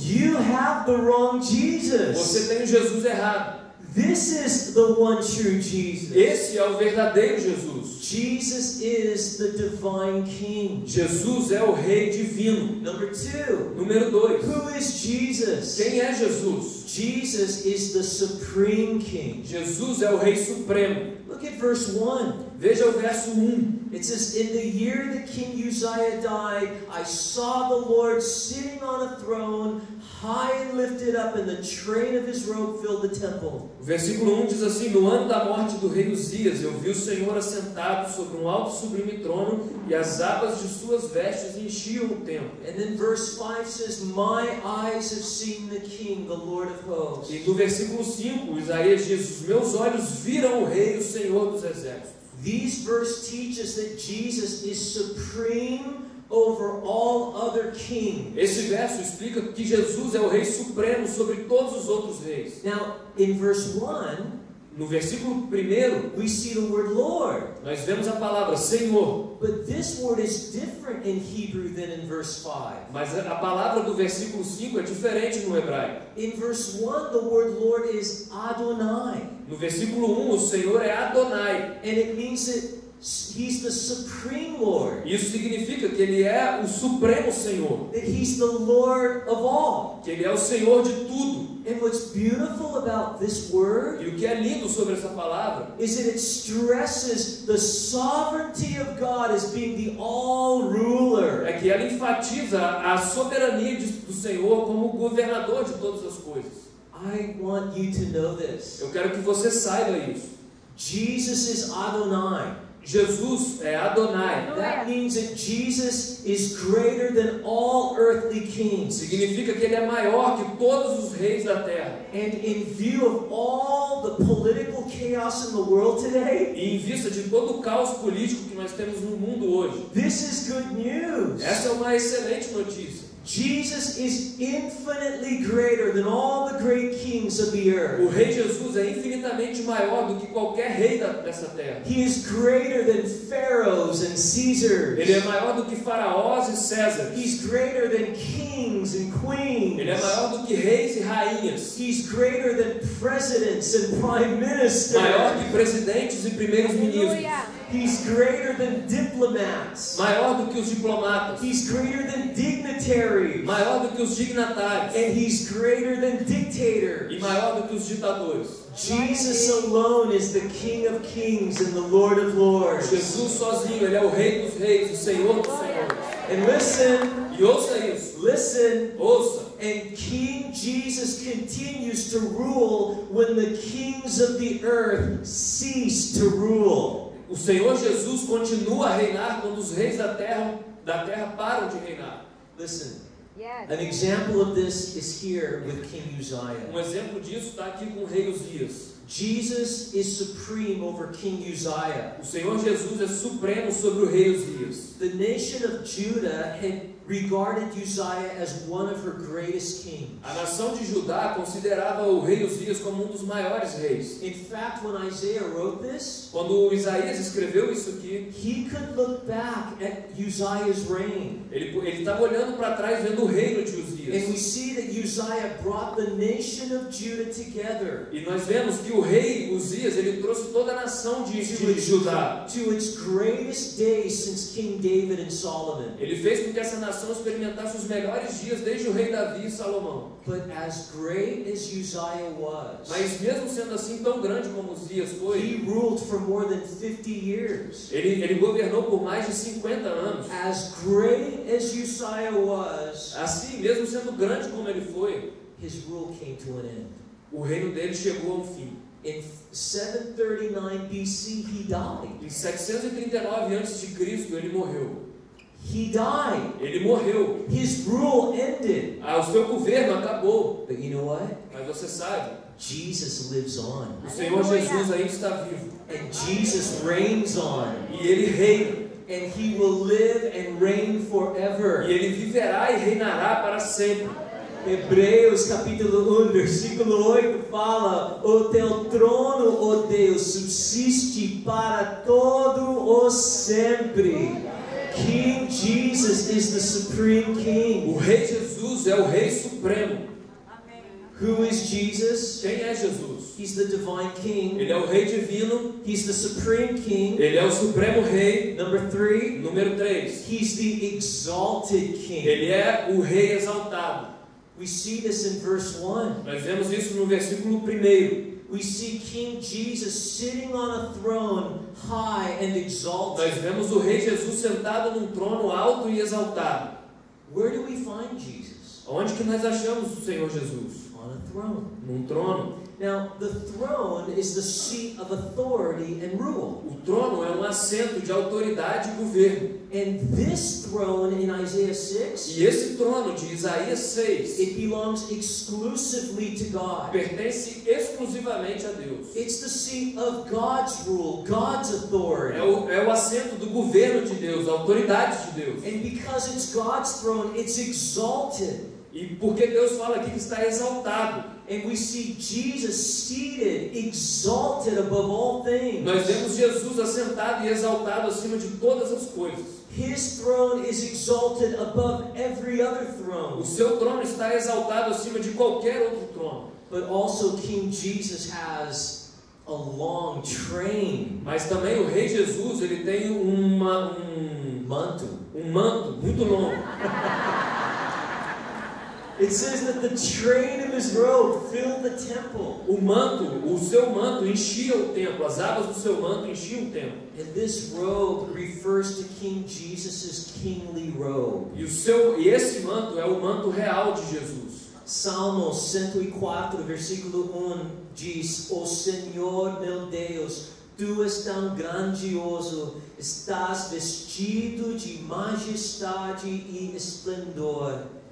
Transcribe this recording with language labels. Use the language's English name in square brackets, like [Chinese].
[English] you have the wrong [Portuguese] você Jesus. tem o Jesus errado. [English] This is the one true Jesus. [Portuguese] Esse é o verdadeiro Jesus. [English] Jesus is the divine King. [Portuguese] Jesus é o Rei divino. [English] Number 2, [Portuguese] Número 2. [English] who is Jesus? [Portuguese] Quem é Jesus? [English] Jesus is the supreme King. [Portuguese] Jesus é o Rei supremo. [English] Look at verse 1. [Portuguese] Veja o verso 1. [English] It says, in the year that King Uzziah died, I saw the Lord sitting on a throne, high and lifted up, and the train of his robe filled the temple. [Portuguese] O versículo 1 diz assim: no ano da morte do rei Uzias, eu vi o Senhor assentado sobre um alto e sublime trono, e as abas de suas vestes enchiam o templo. [English] And then verse 5 says, my eyes have seen the King, the Lord of hosts. [Portuguese] E no versículo 5, Isaías diz: os meus olhos viram o rei, o Senhor dos exércitos. [English] These verses teach us that Jesus is supreme over all other kings. [Portuguese] Esse verso explica que Jesus é o Rei supremo sobre todos os outros reis. [English] Now, in verse 1, [Portuguese] No versículo 1, [English] we see the word Lord. [Portuguese] nós vemos a palavra Senhor. [English] But this word is different in Hebrew than in verse 5. [Portuguese] Mas a palavra do versículo 5 é diferente no hebraico. [English] In verse 1, the word Lord is Adonai. [Portuguese] No versículo 1, o Senhor é Adonai. [English] And it means that He's the supreme Lord. [Portuguese] Isso significa que Ele é o supremo Senhor. [English] That He's the Lord of all. [Portuguese] Que Ele é o Senhor de tudo. [English] And what's beautiful about this word [Portuguese] E o que é lindo sobre essa palavra [English] is that it stresses the sovereignty of God as being the all-ruler. [Portuguese] é que ela enfatiza a soberania do Senhor como governador de todas as coisas. [English] I want you to know this. [Portuguese] Eu quero que você saiba isso. [English] Jesus is Adonai. [Portuguese] Jesus é Adonai. [English] That means that Jesus is greater than all earthly kings. [Portuguese] Significa que ele é maior que todos os reis da terra. [English] And in view of all the political chaos in the world today, [Portuguese] E em vista de todo o caos político que nós temos no mundo hoje, [English] this is good news. [Portuguese] essa é uma excelente notícia. [English] Jesus is infinitely greater than all the great kings of the [Portuguese] O [English] earth. [Portuguese] rei Jesus é infinitamente maior do que qualquer rei dessa terra. [English] He is greater than pharaohs and Caesars. [Portuguese] Ele é maior do que faraós e Césares. [English] He's greater than kings and queens. [Portuguese] Ele é maior do que reis e rainhas. [English] He's greater than presidents and prime ministers. [Portuguese] Maior que presidentes e primeiros ministros. [English] He's greater than diplomats. [Portuguese] Maior do que os diplomatas. [English] He's greater than dignitaries. [Portuguese] Maior do que os dignatários. [English] And he's greater than dictators. [Portuguese] E maior do que os ditadores. [English] Jesus alone is the King of kings and the Lord of lords. [Portuguese] Jesus sozinho, ele é o rei dos reis, o Senhor dos senhores. [English] And listen, [Portuguese] E ouça isso. [English] listen, [Portuguese] Ouça. [English] and King Jesus continues to rule when the kings of the earth cease to rule. [Portuguese] O Senhor Jesus continua a reinar quando os reis da terra param de reinar. [English] Listen, Yes. an example of this is here with King Uzziah. [Portuguese] Um exemplo disso está aqui com o rei Uzias. [English] Jesus is supreme over King Uzziah. [Portuguese] O Senhor Jesus é supremo sobre o rei Uzias. [English] The nation of Judah had regarded Uzziah as one of her greatest kings. [Portuguese] A nação de Judá considerava o rei Uzias como um dos maiores reis. [English] In fact, when Isaiah wrote this, [Portuguese] Quando Isaías escreveu isso aqui, [English] he could look back at Uzziah's reign. [Portuguese] ele estava olhando para trás vendo o reino de [English] And [Portuguese] Uzias. [English] we see that Uzziah brought the nation of Judah together [Portuguese] E nós vemos que o rei Uzias, ele trouxe toda a nação de Judá. [English] to its greatest days since King David and Solomon. [Portuguese] Ele fez com que essa nação experimentasse os melhores dias desde o rei Davi e Salomão. [English] But as great as Uzziah was, [Portuguese] Mas mesmo sendo assim tão grande como Uzias foi, [English] he ruled for more than 50 years. [Portuguese] ele governou por mais de 50 anos. [English] As great as Uzziah was, [Portuguese] Assim, mesmo sendo grande como ele foi, [English] his rule came to an end. [Portuguese] o reino dele chegou ao fim. [English] In 739 BC, he died. [Portuguese] Em 739 a.C., ele morreu. [English] He died. [Portuguese] Ele morreu. [English] His rule ended. [Portuguese] O seu governo acabou. [English] But you know what? [Portuguese] Mas você sabe, [English] Jesus lives on. [Portuguese] o Senhor Jesus ainda está vivo. [English] And Jesus reigns on. [Portuguese] E ele reina. [English] And he will live and reign forever. [Portuguese] E ele viverá e reinará para sempre. Hebreus capítulo 1, versículo 8 fala: o teu trono, ó Deus, subsiste para todo o sempre. [English] King Jesus is the supreme king. [Portuguese] O rei Jesus é o rei supremo. [English] Who is Jesus? [Portuguese] Quem é Jesus? [English] He's the divine king. [Portuguese] Ele é o rei divino. [English] He's the supreme king. [Portuguese] Ele é o supremo rei. [English] Number 3, [Portuguese] Número 3. [English] he's the exalted king. [Portuguese] Ele é o rei exaltado. [English] We see this in verse 1. [Portuguese] Nós vemos isso no versículo 1. [English] We see King Jesus sitting on a throne high and exalted. [Portuguese] Nós vemos o rei Jesus sentado num trono alto e exaltado. [English] Where do we find Jesus? [Portuguese] Onde que nós achamos o Senhor Jesus? [English] On a throne. [Portuguese] Num trono. [English] Now, the throne is the seat of authority and rule. [Portuguese] O trono é um assento de autoridade e governo. [English] And this throne in Isaiah 6, [Portuguese] E esse trono de Isaías 6 [English] it belongs exclusively to God. [Portuguese] pertence exclusivamente a Deus. [English] It's the seat of God's rule, God's authority. [Portuguese] É o assento do governo de Deus, da autoridade de Deus. [English] And because it's God's throne, it's exalted. [Portuguese] E porque Deus fala aqui que está exaltado. [English] And we see Jesus seated, exalted above all things. [Portuguese] Nós vemos Jesus assentado e exaltado acima de todas as coisas. [English] His throne is exalted above every other throne. [Portuguese] O seu trono está exaltado acima de qualquer outro trono. [English] But also King Jesus has a long train, [Portuguese] Mas também o rei Jesus, ele tem um manto. manto muito longo. [English] It says that the train of his robe filled the temple. [Portuguese] O seu manto enchia o templo, as abas do seu manto enchiam o templo. [English] And this robe refers to King Jesus' kingly robe. [Portuguese] E esse manto é o manto real de Jesus. Salmos 104, versículo 1 diz: O Senhor meu Deus, Tu és tão grandioso, estás vestido de majestade e esplendor.